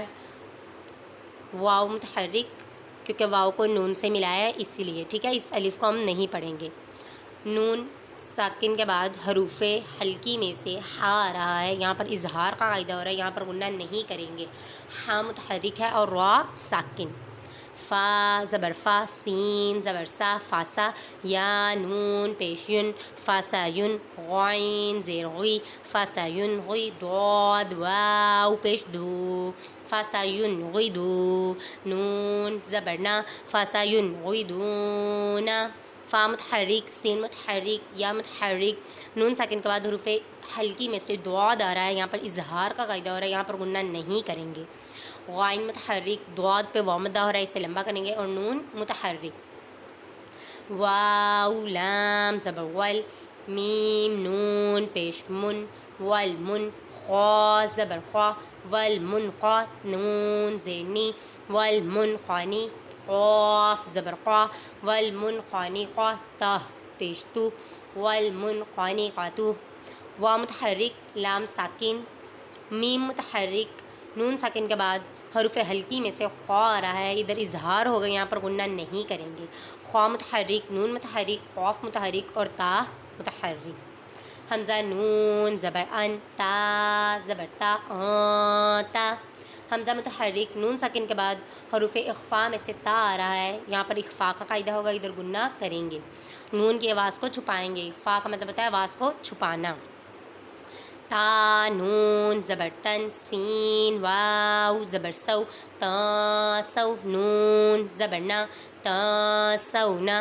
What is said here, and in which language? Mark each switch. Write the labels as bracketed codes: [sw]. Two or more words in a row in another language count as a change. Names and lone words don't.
[ur] واو متحرک کیونکہ واو کو نون سے ملایا ہے اسی لیے، ٹھیک ہے، اس الف کو ہم نہیں پڑھیں گے۔ نون ساکن کے بعد حروف ہلکی میں سے ہا آ رہا ہے، یہاں پر اظہار کا قاعدہ ہو رہا ہے، یہاں پر غنہ نہیں کریں گے، ہا متحرک ہے اور را ساکن۔ فا زبر فا سین زبر سا فاسا یا نون پیش ین فاسا ین غین زیر غی فاسا ین غی ضاد واو پیش دو فاسا ین غی دو نون زبر نا فاسا ین غی دونا۔ فا متحرک سین متحرک یا متحرک نون ساکن کے بعد حروف ہلکی میں سے ضاد آ رہا ہے، یہاں پر اظہار کا قاعدہ ہو رہا ہے، یہاں پر غنہ نہیں کریں گے۔ غائن متحرک ضاد پہ واو مدہ ہو رہا ہے، اسے لمبا کریں گے اور نون متحرک۔ واو لام زبر ول میم نون پیش من ول من خا زبر خا ول من خا نون زیر نی ول من خوانی قاف زبر قا ول من خوانی قا تا پیش تو ول من خوانی قاتو۔ واو متحرک لام ساکن میم متحرک نون ساکن کے بعد حروف حلقی میں سے خوا آ رہا ہے، ادھر اظہار ہوگا، یہاں پر غنہ نہیں کریں گے. خوا متحرک نون متحرک قاف متحرک اور تا متحرک. حمزہ نون زبر ان تا زبر تا تا. حمزہ متحرک نون ساکن کے بعد حروف اخفا میں سے تا آ رہا ہے، یہاں پر اخفا کا قاعدہ ہوگا، ادھر غنہ کریں گے. نون کی آواز کو چھپائیں گے، اخفا کا مطلب ہوتا ہے آواز کو چھپانا. تا نون زبر تن سین واو زبر سو تا سو نون زبر نا تا سو نا.